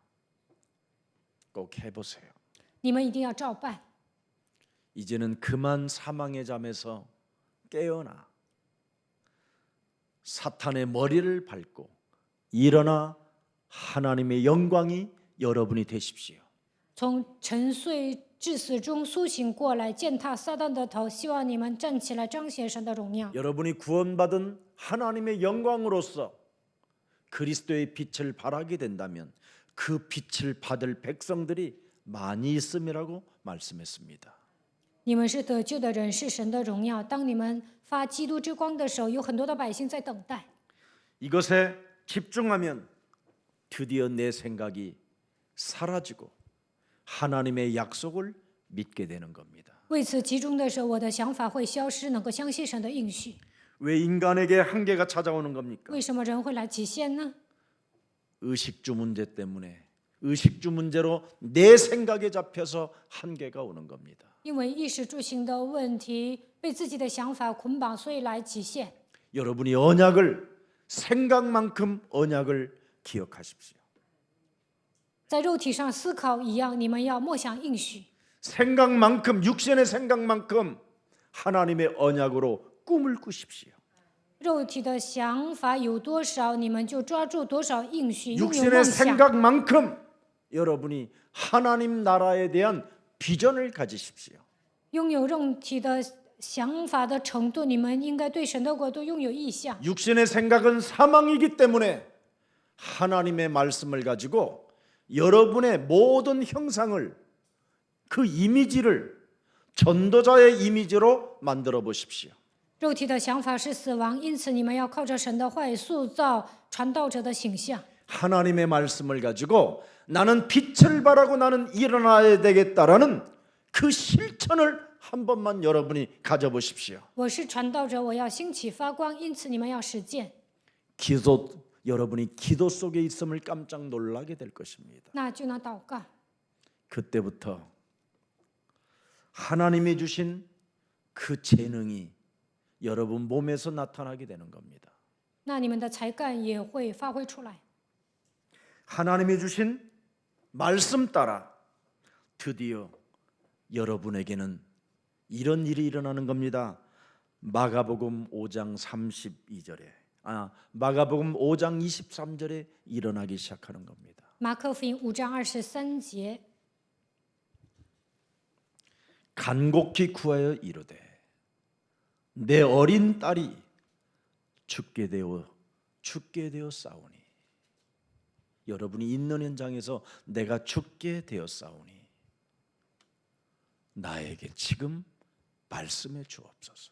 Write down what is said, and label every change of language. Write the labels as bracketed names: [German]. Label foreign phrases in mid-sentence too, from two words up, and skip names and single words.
[Korean] 꼭 해보세요. [Chinese] 你们一定要照办。 [Korean] 이제는 그만 사망의 잠에서 깨어나 사탄의 머리를 밟고 일어나 하나님의 영광이 여러분이 되십시오. [Chinese] 从沉睡至死中苏醒过来，践踏撒旦的头。希望你们站起来，彰显神的荣耀。 [Korean] 여러분이 구원받은 하나님의 영광으로서 그리스도의 빛을 발하게 된다면 그 빛을 받을 백성들이 많이 있음이라고 말씀했습니다. [Chinese] 你们是得救的人，是神的荣耀。当你们发基督之光的时候，有很多的百姓在等待。 [Korean] 이것에 집중하면 드디어 내 생각이 사라지고 하나님의 약속을 믿게 되는 겁니다. [Chinese] 为此集中的时候，我的想法会消失，能够相信神的应许。 [Korean] 왜 인간에게 한계가 찾아오는 겁니까? [Chinese] 为什么人会来极限呢？ [Korean] 의식주 문제 때문에 의식주 문제로 내 생각에 잡혀서 한계가 오는 겁니다. [Chinese] 因为衣食住行的问题被自己的想法捆绑，所以来极限。 [Korean] 여러분이 언약을 생각만큼 언약을 기억하십시오. [Chinese] 在肉体上思考一样，你们要默想应许。 [Korean] 생각만큼 육신의 생각만큼 하나님의 언약으로 꿈을 꾸십시오. [Chinese] 肉体的想法有多少，你们就抓住多少应许，拥有 [Korean] 육신의 [Chinese] 梦想。 [Korean] 생각만큼 여러분이 하나님 나라에 대한 비전을 가지십시오. [Chinese] 拥有肉体的想法的程度，你们应该对神的国度拥有意向。 [Korean] 육신의 생각은 사망이기 때문에 하나님의 말씀을 가지고 여러분의 모든 형상을 그 이미지를 전도자의 이미지로 만들어 보십시오. [Chinese] 肉体的想法是死亡，因此你们要靠着神的话语塑造传道者的形象。 [Korean] 하나님의 말씀을 가지고 나는 빛을 발하고 나는 일어나야 되겠다라는 그 실천을 한 번만 여러분이 가져보십시오. [Chinese] 我是传道者，我要兴起发光，因此你们要实践。 [Korean] 여러분이 기도 속에 있음을 깜짝 놀라게 될 것입니다. [Chinese] 那就能祷告。 [Korean] 그때부터 하나님이 주신 그 재능이 여러분 몸에서 나타나게 되는 겁니다. [Chinese] 那你们的才干也会发挥出来。 [Korean] 하나님이 주신 말씀 따라 드디어 여러분에게는 이런 일이 일어나는 겁니다. 마가복음 5장 32절에 마가복음 5장 23절에 일어나기 시작하는 겁니다. [Chinese] 马可福音5章23节， [Korean] 간곡히 구하여 이르되 내 어린 딸이 죽게 되어 싸우니 여러분이 있는 현장에서 내가 죽게 되어 싸우니 나에게 지금 말씀해 주옵소서.